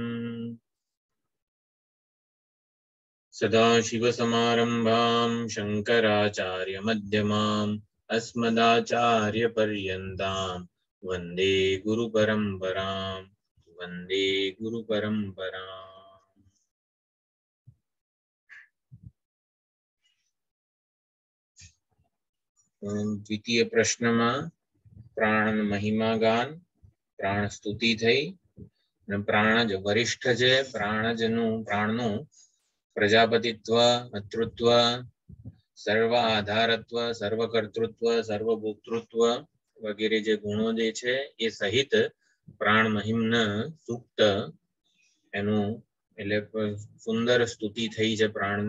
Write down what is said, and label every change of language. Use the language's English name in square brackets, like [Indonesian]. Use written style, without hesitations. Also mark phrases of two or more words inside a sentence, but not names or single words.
[Sanskrit] सदाशिवसमारम्भां शङ्कराचार्यमध्यमाम् अस्मदाचार्यपर्यन्तां वन्दे गुरुपरम्पराम्। वन्दे गुरुपरम्पराम्। [Gujarati] द्वितीय प्रश्નમાં પ્રાણ મહિમા ગાન, પ્રાણ સ્તુતિ થઈ અને પ્રાણ જ વરિષ્ઠ છે. પ્રાણનું પ્રજાપતિત્વ, માતૃત્વ, સર્વ આધારત્વ, સર્વકર્તૃત્વ, સર્વભોક્તૃત્વ વગેરે જે ગુણો જે છે એ સહિત પ્રાણ મહિમના સૂક્ત એનું એટલે સુંદર સ્તુતિ થઈ છે પ્રાણની.